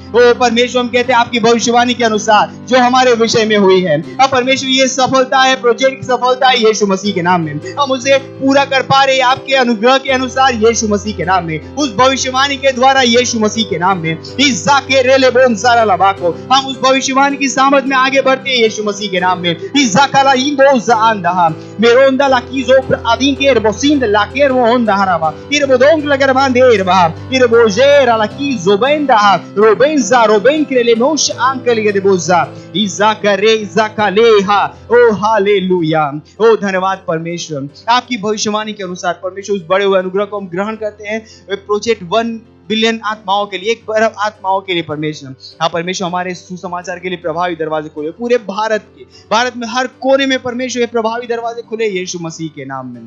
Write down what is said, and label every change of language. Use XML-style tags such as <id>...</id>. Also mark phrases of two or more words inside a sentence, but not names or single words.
<hi>ओ परमेश्वर, हम कहते हैं आपकी भविष्यवाणी के अनुसार जो हमारे विषय में हुई है, अब परमेश्वर ये सफलता है, प्रोजेक्ट की सफलता है यीशु मसीह के नाम में। हम उसे पूरा कर पा रहे हैं आपके अनुग्रह के अनुसार यीशु मसीह के नाम में, उस भविष्यवाणी के द्वारा यीशु मसीह के नाम में। इस जाके रेले बोन सारा लबाको हम उस भविष्यवाणी की सामर्थ में आगे बढ़ते हैं यीशु मसीह के नाम में। इस जाकाला इंदो जांदा मेरोंदा लाकीजो अदीन के रबोसिंद लाकेर वो होंदा हराबा इरबोदोंग लगर बांधेर बा इरबोजेरा लाकीजो बेंदा रोबेंजा रोबेंक्रेले मोश आंकल के देबोजा इजाकरे इजाकलेहा। ओ हालेलुया, ओ धन्यवाद परमेश्वर, आपकी भविष्यवाणी के अनुसार परमेश्वर उस बड़े हुए अनुग्रह को हम ग्रहण करते हैं प्रोजेक्ट 1 बिलियन आत्माओं के लिए, 1 अरब आत्माओं के लिए परमेश्वर। हाँ परमेश्वर, हमारे सुसमाचार के लिए प्रभावी दरवाजे खुले पूरे भारत में हर कोने में परमेश्वर ये प्रभावी दरवाजे खुले यीशु मसीह के नाम में।</hi>